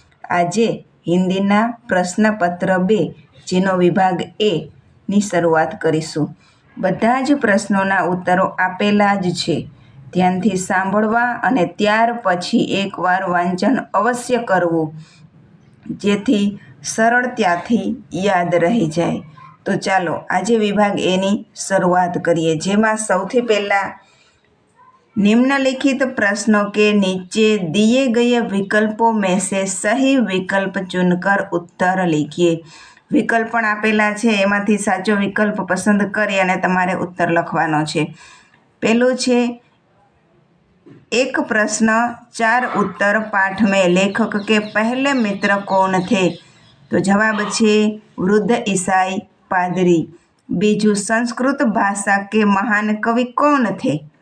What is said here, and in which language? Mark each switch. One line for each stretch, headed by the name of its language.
Gujarati: આજે હિન્દીના પ્રશ્નપત્ર 2 જેનો વિભાગ એ ની શરૂઆત કરીશું. બધા જ પ્રશ્નોના ઉત્તરો આપેલા જ છે. ધ્યાનથી સાંભળવા અને ત્યાર પછી એકવાર વાંચન અવશ્ય કરવું, જેથી સરળતાથી યાદ રહી જાય. તો ચાલો આજે વિભાગ એની શરૂઆત કરીએ, જેમાં સૌથી પહેલાં
Hindi: निम्नलिखित प्रश्नों के नीचे दिए गए विकल्पों में से सही विकल्प चुनकर उत्तर लिखिए.
Gujarati: વિકલ્પ પણ આપેલા છે, એમાંથી સાચો વિકલ્પ પસંદ કરી અને તમારે ઉત્તર લખવાનો છે. પહેલું છે
Hindi: एक प्रश्न 4 उत्तर पाठ में लेखक के पहले मित्र कौन थे? तो जवाब छे वृद्ध ईसाई पादरी. बीजू संस्कृत भाषा के महान कवि कौन थे?